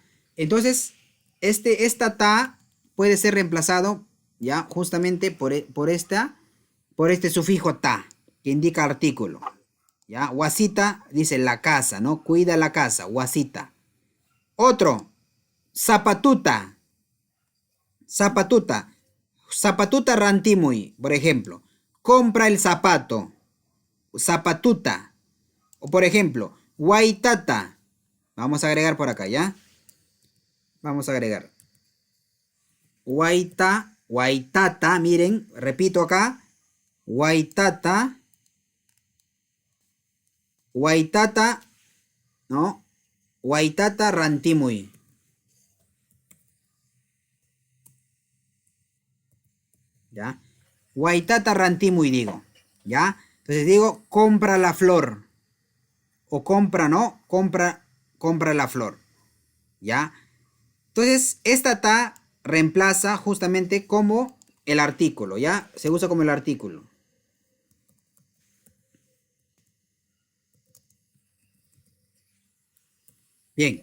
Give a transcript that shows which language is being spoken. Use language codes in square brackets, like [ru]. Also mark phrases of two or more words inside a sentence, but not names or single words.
[es] Entonces, esta ta puede ser reemplazado, ¿ya? Justamente por este sufijo ta, que indica artículo. ¿Ya? Guasita dice la casa, ¿no? Cuida la casa. Guasita. Otro. Zapatuta. [qu] Zapatuta. Zapatuta rantimuy, [es] por ejemplo. Compra el zapato. Zapatuta. O por ejemplo, guaitata. Vamos a agregar por acá, ¿ya? Vamos a agregar. Guaitata, miren, repito acá. Guaitata. Guaitata, ¿no? [qu] Guaitata rantimuy. ¿Ya? Guaitata rantimuy [es] digo. ¿Ya? Entonces digo, compra la flor. O compra, ¿no? Compra la flor. ¿Ya? Entonces, esta ta reemplaza justamente como el artículo, ¿ya? Se usa como el artículo. Bien.